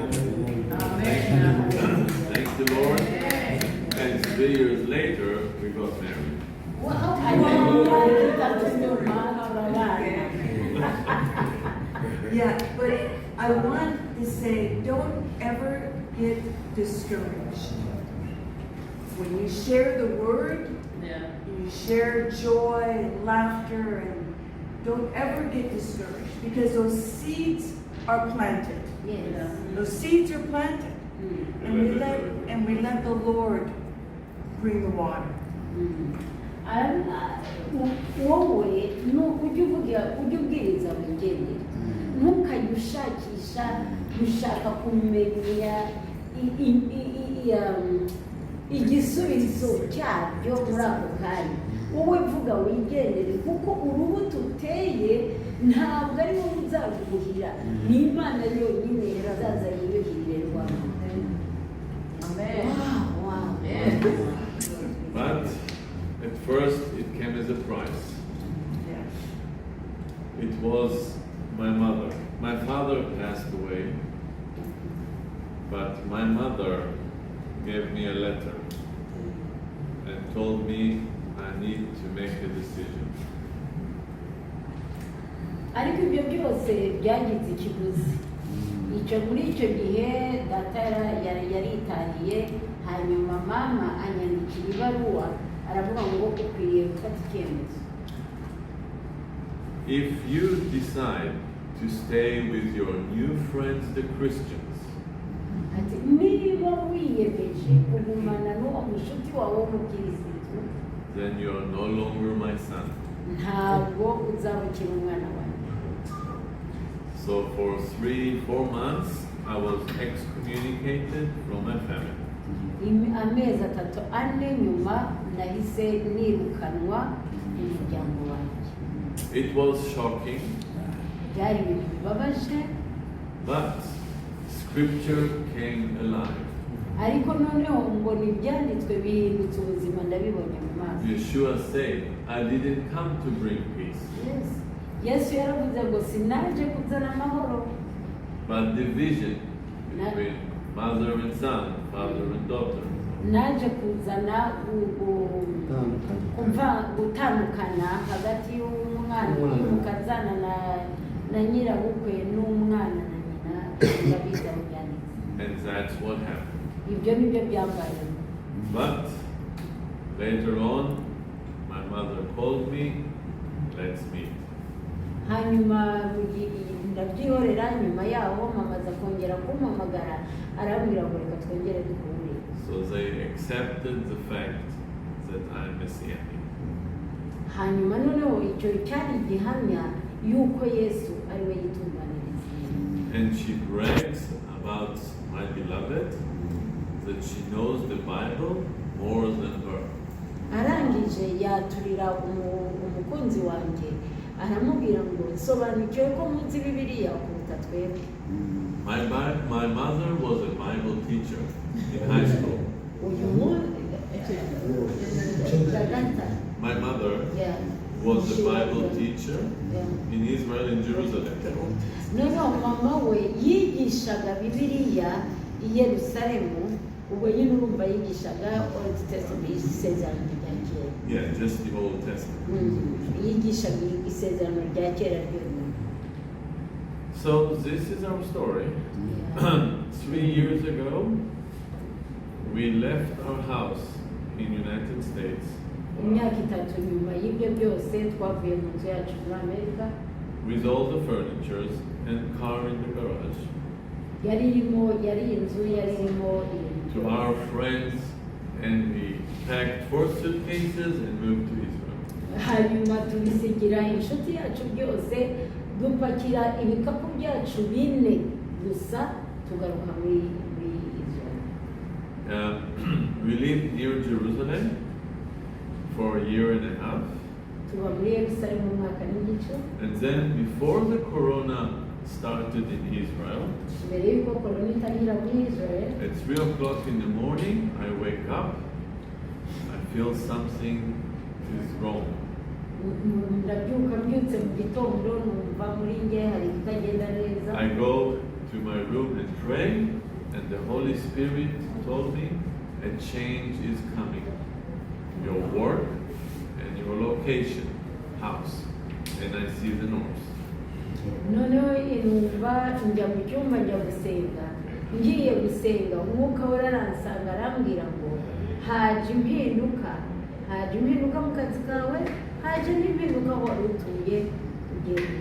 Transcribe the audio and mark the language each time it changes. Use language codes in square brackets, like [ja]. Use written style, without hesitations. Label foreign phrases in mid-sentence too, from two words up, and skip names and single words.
[en] Thank the Lord. And 3 years later, we got married. Yeah, but I want to say, don't ever get discouraged. When you share the word, you share joy and laughter, and don't ever get discouraged, because those seeds are planted. Yes. Those seeds are planted, and we let the Lord bring the water. [rw] Wowe ujya ubwiriza wigendera, ntukajye ushakisha gushaka kumenya igisubizo cyabyo muri ako kanya wowe vuga wigendere kuko urubuto uteye ntabwo ari wowe uzaruguhira ni Imana yonyine irazaza yiyuhirire rwanda. [en] Amen. Wow. But at first it came as a price. It was my mother. My father passed away, but my mother gave me a letter and told me I need to make a decision. [rw] Ariko ibyo byose byagize ikiguzi. Muri icyo gihe data yaritahiye, hanyuma mama anyandikira ibaruwa aravuga ngo ukwiriye gufata icyemezo. [en] If you decide to stay with your new friends, the Christians, [rw] Ati niba wiyemeje kugumana n'uwo mushuti wawe w'umukirisitu, [en] then you are no longer my son. [rw] ntabwo uzabukira umwana wawe. [en] So for 3-4 months, I was excommunicated from my family. [rw] Amezi 3-4 nyuma nahise nirukanwa mu muryango wanjye. [en] It was shocking, [rw] Byari ibintu bibabaje, [en] but Scripture came alive. [rw] ariko noneho mbona ibyanditswe bihindutse ubuzima ndabibonye mu maso. [en] Yeshua said, I didn't come to bring peace, [rw] Yesu yaravuze ngo sinaje kuzana amahoro, [en] but division between mother and son, father and daughter. [rw] naje kuzana gutandukana hagati y'umukazana na nyirabukwe n'umwana na nyina babiza mu byanditswe. [en] And that's what happened. [rw] Ibyo nibyo byambaye. [en] But later on, my mother called me, let's meet. [rw] Hanyuma ndabyihorera, nyuma yaho mama aza kongera kumpamagara arambwira ngo reka twongere duhure. [en] So they accepted the fact that I'm Messianic. [rw] Hanyuma noneho icyo cyari igihamya yuko Yesu ari we yitunganiriza. [en] And she brags about my beloved, that she knows the Bible more than her. [rw] Arangije yaturira umukunzi wanjye aramubwira ngo sobanukiwe ko munsi Bibiliya kuruta twebwe. [en] My mother was a Bible teacher in high school. My mother was a Bible teacher in Israel, in Jerusalem. [rw] Noneho mama we yigishaga Bibiliya i Yerusalemu, ubwo nyine urumva yigishaga [en] Old Testament, [rw] isezerano rya kera. [en] Yeah, just the Old Testament. [rw] Yigishaga isezerano rya kera ryonyine. [en] So this is our story. 3 years ago, we left our house in United States. [rw] Imyaka 3 nyuma y'ibyo byose twavuye mu nzu yacu muri Amerika. [en] With all the furnitures and car in the garage. [rw] Yari inzu yari irimo [en] To our friends, and we packed 4 suitcases and moved to Israel. [rw] hanyuma tubisigira inshuti yacu byose, dupakira ibikapu byacu 4 gusa tugaruka muri Israel. [en] We lived near Jerusalem for a year and a half. [rw] Tuba muri Yerusalemu umwaka n'igice. [en] And then before the corona started in Israel, [rw] Mbere y'uko korona itangira muri Israel, [en] at 3 o'clock in the morning, I wake up, I feel something is wrong. [rw] ndabyuka mbyutse mu gitondo numva muri nge hari ikitagenda neza. [en] I go to my room and pray, and the Holy Spirit told me a change is coming. Your work and your location, house, and I see the north. [rw] Noneho numva njya mu cyumba njya gusenga, ngiye gusenga umwuka we aransanga arambwira ngo haje impinduka mu kazi kawe, haje n'impinduka aho wari utuye ugenda.